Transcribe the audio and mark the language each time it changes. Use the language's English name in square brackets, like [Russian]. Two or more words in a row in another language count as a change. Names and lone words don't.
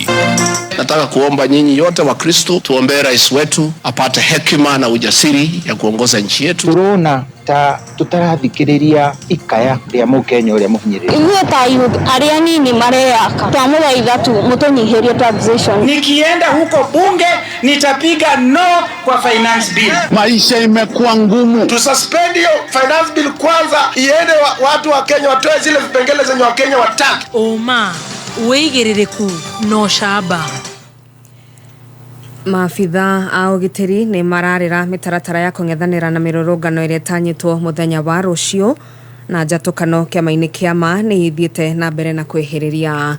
[Swahili] Nataka kuomba nyinyi yote wa Kristo tuombee rais wetu apate hekima na ujasiri ya kuongoza nchi yetu. [Kikuyu] Turona ta tutarathikiriria ikaya ria mukenya uria muhinyirira. Iwe ta youth aria nini mareyaka. Twamuthaitha tu mutunyihirie taxation. [Swahili] Nikienda huko bunge nitapiga no kwa [English] finance bill. [Swahili] Maisha imekuwa ngumu. Tususpend hiyo [English] finance bill [Swahili] kwanza iende watu wa Kenya watoe zile vipengele zenye wa Kenya wataki. [Kikuyu] Oma weigiririku no shaba. Maabitha a ugitiri ni mararira mitaratara ya kung'ethanira na mirurungano iria tanyitwo muthenya wa rucio na njatukano kiama-ini kiama ni ithiete na mbere na kwihiriria.